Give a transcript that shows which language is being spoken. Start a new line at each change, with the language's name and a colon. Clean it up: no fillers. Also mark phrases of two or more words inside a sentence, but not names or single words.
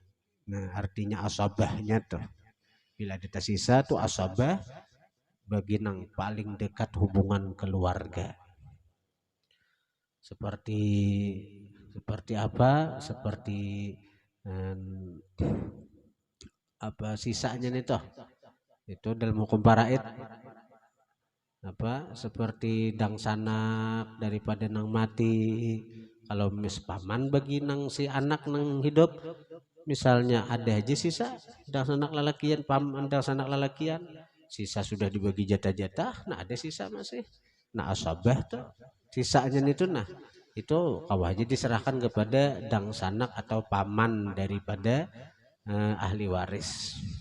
Banjar: Nah artinya asabahnya tuh, bila ada tersisa tuh asabah, bagi yang paling dekat hubungan keluarga. Seperti apa? Seperti apa sisanya nih toh. Itu dalam hukum paraid apa seperti dang sanak daripada nang mati. Kalau mis paman bagi nang si anak nang hidup, misalnya ada aja sisa dang sanak lalakian, paman dang sanak lalakian, sisa sudah dibagi jatah-jatah, nah ada sisa masih, nah asabah tuh sisanya itu, nah itu kau aja diserahkan kepada dang sanak atau paman daripada ahli waris.